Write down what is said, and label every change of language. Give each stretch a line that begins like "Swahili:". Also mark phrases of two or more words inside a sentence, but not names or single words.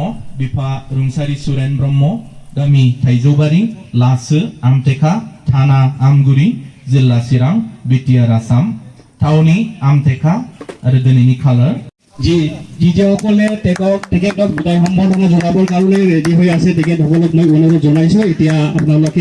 Bodo: बिफा रुंसारि सुरेन ब्रह्म गामि थाइजौबारि लासो आमटेका थाना आमगुरि जिल्ला चिरां बिटिआर आसाम थावनि आमटेका आरो दिनैनि खालार
Assamese: যিসকলে তেখেতক বিদায় সম্বৰ্ধনা জনাবৰ কাৰণে ৰেডি হৈ আছে তেখেতসকলক মই অনুৰোধ জনাইছো এতিয়া আপোনালোকে